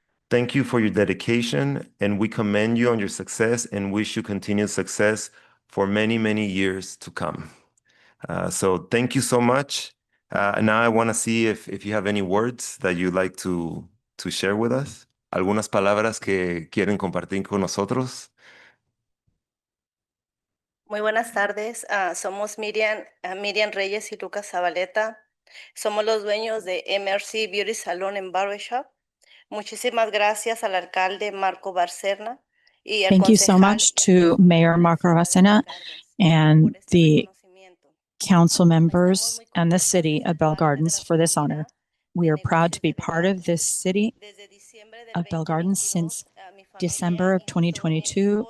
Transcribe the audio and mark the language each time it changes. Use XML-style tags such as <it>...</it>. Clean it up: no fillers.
<en>Thank you for your dedication, and we commend you on your success and wish you continued success for many, many years to come. So thank you so much. Now I want to see if you have any words that you'd like to share with us.</en> <es>Algunas palabras que quieren compartir con nosotros. Muy buenas tardes. Somos Miriam Reyes y Lucas Zabaleta. Somos los dueños de MRC Beauty Salon and Barbershop. Muchísimas gracias al alcalde Marco Barcena y al</es> <en>Thank you so much to Mayor Marco Barcena and the council members and the city of Bell Gardens for this honor. We are proud to be part of this city of Bell Gardens since December of 2022.</en>